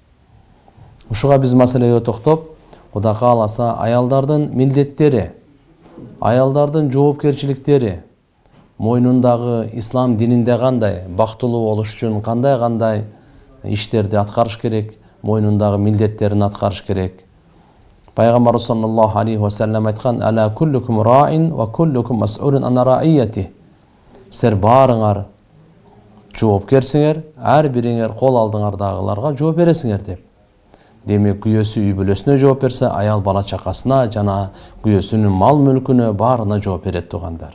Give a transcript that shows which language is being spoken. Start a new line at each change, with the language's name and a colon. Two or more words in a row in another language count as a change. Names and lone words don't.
Kyrgyz: Ушуга биз маселеге токтоп, Кудай кааласа аялдардын милдеттери, аялдардын жоопкерчиликтери, мойнундагы ислам дининде кандай бактылуу болуш үчүн кандай иштерди аткарыш керек, мойнундагы милдеттерин аткарыш керек.
Arabic: Пайгамбар صلى الله عليه وسلم айткан: "ألا كلكم راع وكلكم مسؤول عن رعيته."
Kyrgyz: Силер баарыңар жоопкерсиңер, ар бириңер кол алдыңардагыларга жооп бересиңер деп. Демек, күйөөсү үй бүлөсүнө жооп берсе, аял бала чакасына жана күйөөсүнүн мал мүлкүнө баарына жооп берет туугандар.